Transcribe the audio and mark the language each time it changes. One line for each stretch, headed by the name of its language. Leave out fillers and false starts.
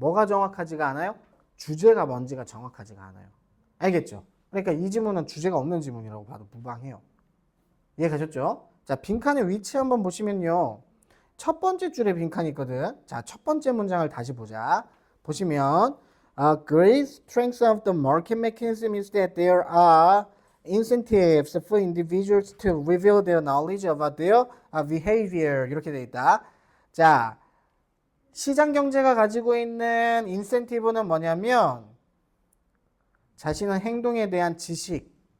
Korean: 뭐가 정확하지가 않아요? 주제가 뭔지가 정확하지가 않아요. 알겠죠? 그러니까 이 지문은 주제가 없는 지문이라고 봐도 무방해요. 이해가셨죠? 자, 빈칸의 위치 한번 보시면요. 첫 번째 줄에 빈칸이 있거든. 자, 첫 번째 문장을 다시 보자. 보시면
English: great strength of the market mechanism is that there are incentives for individuals to reveal their knowledge about their behavior.
Korean: 이렇게 돼 있다. 자, 시장 경제가 가지고 있는 인센티브는 뭐냐면 자신의 행동에 대한 지식.